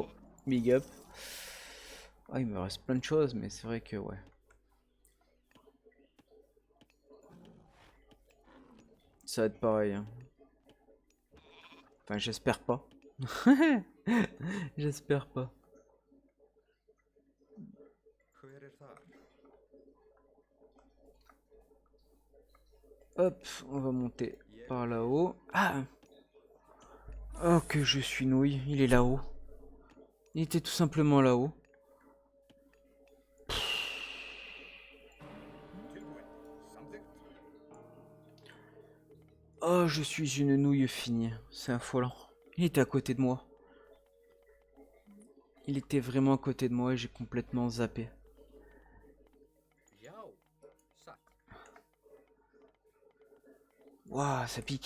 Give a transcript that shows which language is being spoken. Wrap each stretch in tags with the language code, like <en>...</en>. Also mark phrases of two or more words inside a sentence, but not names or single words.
<en>Big up.</en> <fr>Ah, il me reste plein de choses, mais c'est vrai que, ouais. Ça va être pareil, hein. Enfin, j'espère pas. J'espère pas.</fr> <is>Hver þar?</is> <fr>Hop, on va monter par là-haut. Ah! Oh, que je suis nouille, il est là-haut. Il était tout simplement là-haut.</fr> <is>Tilbúin? Samþykkt?</is> <fr>Oh, je suis une nouille finie. C'est affolant. Il était à côté de moi. Il était vraiment à côté de moi et j'ai complètement zappé.</fr> <is>Jau. Satt.</is> <fr>Waouh, ça pique.</fr>